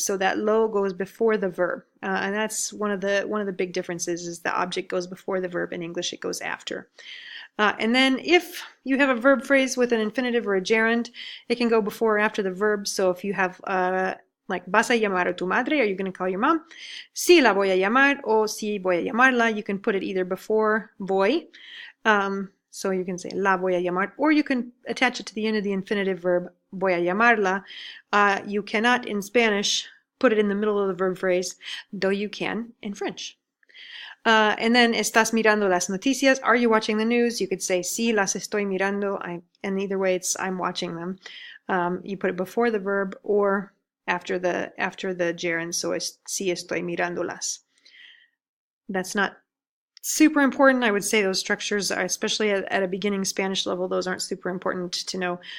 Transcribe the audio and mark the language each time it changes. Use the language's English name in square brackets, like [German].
[English] So that lo goes before the verb, and that's one of the big differences is the object goes before the verb. In English, it goes after. And then if you have a verb phrase with an infinitive or a gerund, it can go before or after the verb. So if you have like, [Spanish] ¿vas a llamar a tu madre? [English] Are you going to call your mom? [Spanish] Sí la voy a llamar, o sí voy a llamarla. [English] You can put it either before [Spanish] voy. [English] So you can say [Spanish] la voy a llamar, [English] or you can attach it to the end of the infinitive verb, [Spanish] voy a llamarla. [English] You cannot in Spanish put it in the middle of the verb phrase, though you can in French. And then, [Spanish] ¿estás mirando las noticias? [English] Are you watching the news? You could say, [Spanish] sí, las estoy mirando. [English] And either way, it's I'm watching them. You put it before the verb or after the gerund, so es, [Spanish] sí estoy mirándolas. [English] That's not super important. I would say those structures are, especially at a beginning Spanish level, those aren't super important to know.